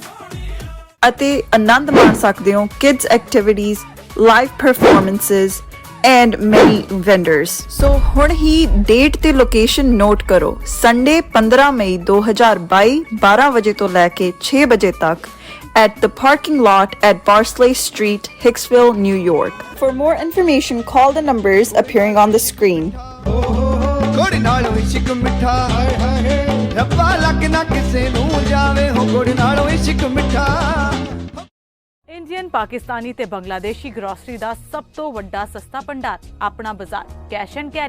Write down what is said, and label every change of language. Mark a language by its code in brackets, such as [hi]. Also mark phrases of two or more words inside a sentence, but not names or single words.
[pa] ਅਤੇ ਆਨੰਦ ਮਾਣ ਸਕਦੇ ਹੋ [en] kids activities, live performances and many vendors. [pa] So ਹੁਣ ਹੀ date ਤੇ location note ਕਰੋ, Sunday 15 ਮਈ 2022 12 ਵਜੇ ਤੋਂ ਲੈ ਕੇ 6 ਵਜੇ ਤੱਕ [en] at the parking lot at Barsley Street, Hicksville, New York. For more information, call the numbers appearing on the screen. [pa] ਗੁੜ ਨਾਲੋਂ ਇਸ਼ਕ ਮਿੱਠਾ ਰੱਬਾ ਲੱਗ ਨਾ ਕਿਸੇ ਨੂੰ ਜਾਵੇ ਹੋ ਗੁੜ ਨਾਲੋਂ ਇਸ਼ਕ ਮਿੱਠਾ। ਇੰਡੀਅਨ, ਪਾਕਿਸਤਾਨੀ ਤੇ ਬੰਗਲਾਦੇਸ਼ੀ ਗਰੋਸਰੀ ਦਾ ਸਭ ਤੋਂ ਵੱਡਾ ਸਸਤਾ ਭੰਡਾਰ ਆਪਣਾ ਬਾਜ਼ਾਰ ਕੈਸ਼ ਐਂਡ ਕੈਰੀ।